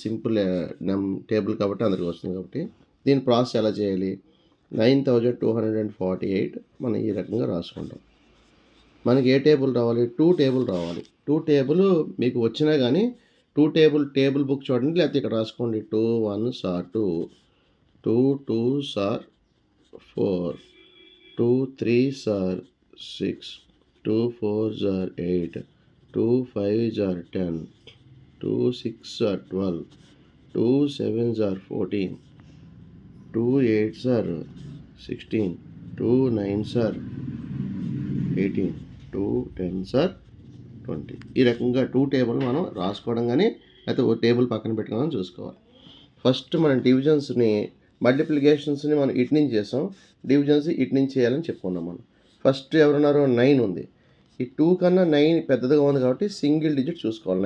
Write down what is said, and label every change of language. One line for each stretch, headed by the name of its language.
Telugu: Simple table కాబట్టి అందరికి వస్తుంది కాబట్టి దీని ప్రాసెస్ ఎలా చేయాలి? 9248 మనం ఈ రకంగా రాసుకుంటాం. మనకి ఏ టేబుల్ రావాలి? 2 టేబుల్ రావాలి. 2 టేబుల్ మీకు వచ్చినా కానీ 2 టేబుల్ బుక్ చూడండి, లేకపోతే ఇక్కడ రాసుకోండి.
English: 2 1s are 2, 2 2s are 4, 2 3s are 6, 2 4s are 8, 2 5s are 10, 2 6s are 12, 2 7s are 14, 2 8s are 16, 2 9s are 18, 2 10s are 20.
Telugu: ఈ రకంగా 2 టేబుల్ మనం రాసుకోవడం కానీ లేకపోతే ఓ టేబుల్ పక్కన పెట్టుకోవడం చూసుకోవాలి. ఫస్ట్ మనం డివిజన్స్ని మల్టిప్లికేషన్స్ని మనం ఇటు నుంచి చేసాం, డివిజన్స్ ఇటు నుంచి చేయాలని చెప్పుకున్నాం. మనం ఫస్ట్ ఎవరున్నారు? 9 ఉంది. ఈ 2 కన్నా 9 పెద్దదిగా ఉంది కాబట్టి సింగిల్ డిజిట్ చూసుకోవాలి.